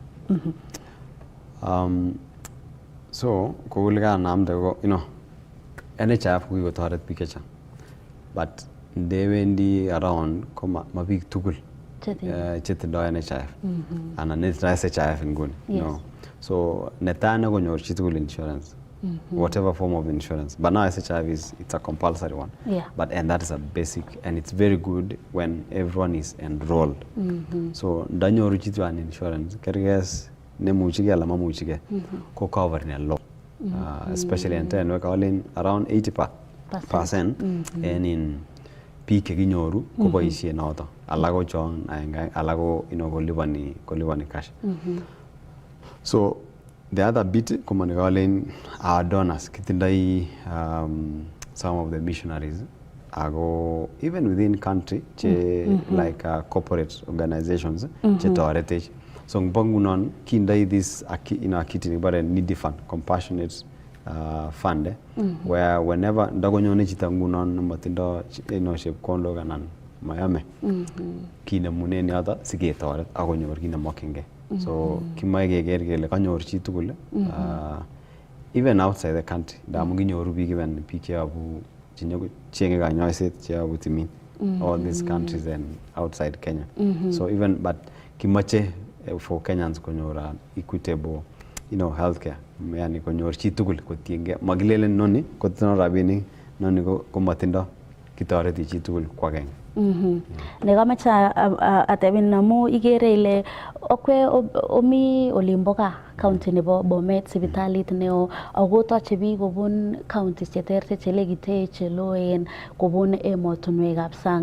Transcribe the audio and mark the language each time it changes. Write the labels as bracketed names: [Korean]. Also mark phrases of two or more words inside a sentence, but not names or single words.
[Kipsigis] So kou likanamde ko NHIF ko kikotoret biik chechang, but ndewendi around ko ma biik tugul chetindoi NHIF anan netindoi SHIF nguni. So netai nekonyor chitugul insurance, [English] whatever form of insurance. But now SHIF it's a compulsory one. And that is a basic, and it's very good when everyone is enrolled. [Kipsigis] So ndanyoru chitu an insurance, kerges nemuchige ala mamuchige ko cover ni law. [English] Especially in tenwek around 80% and in [Kipsigis] biik chekinyoru koboisie noto. Alak ko chon alak ko kolipani cash. [English] So the other bit komanikalen our donors kitindai some of the missionaries ago even within country like corporate organizations chetoretech. [Kipsigis] So ngunon kindai this kiti nibare [English] needy fund, compassionate fund where whenever [Kipsigis] ndakonyone chito ngunon matindo chepkondok anan mayame kinemunen yoto siketoret akonyor kit nemokyingei. So kimoe keker kele kanyor chitugul [English] even outside the country [Kipsigis] ndamu kinyoru biik even biik cheyobu chenge kanyoiset cheyobu timin [English] all these countries and outside Kenya. So even but [Kipsigis] kimoche [English] for Kenyans [Kipsigis] konyor [English] equitable healthcare [Kipsigis] yani konyor chi tugul kotienge magilelen noni kotindo rabinik noni ko matindo kitoreti chi tugul kwagenge. Nekamache atebin namu igere ile okwe omi olimboka county nebo Bomet sipitalit neo ako toche biik kobun counties cheterter chelekite cheloen kobun emotunwekab sang.